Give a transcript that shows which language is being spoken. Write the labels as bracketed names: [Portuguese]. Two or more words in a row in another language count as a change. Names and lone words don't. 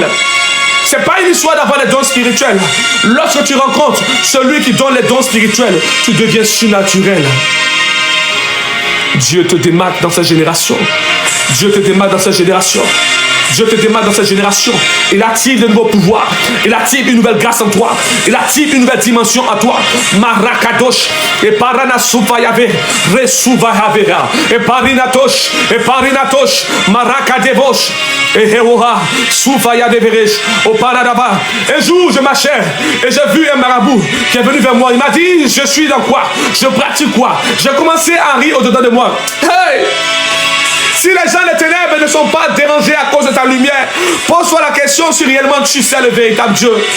[French] Ce n'est pas une histoire d'avoir les dons spirituels. Lorsque tu rencontres celui qui donne les dons spirituels, tu deviens surnaturel. Dieu te démarque dans cette génération. Dieu te démarque dans cette génération. Dieu te démarque dans cette génération. Il active de nouveaux pouvoirs. Il active une nouvelle grâce en toi. Il active une nouvelle dimension en toi. Marakadosh. Et parana soufayave. Resuvayavera. Et parinatosh. Et parinatosh. Marakadebosh. Et heroha. Soufayaveresh. Au paradaba. Un jour, je marchais. Et j'ai vu un marabout qui est venu vers moi. Il m'a dit, je suis dans quoi? Je pratique quoi? J'ai commencé à rire au-dedans de moi. Hey! Si les gens des ténèbres ne sont pas dérangés à cause de ta lumière, pose-toi la question si réellement tu sais le véritable Dieu.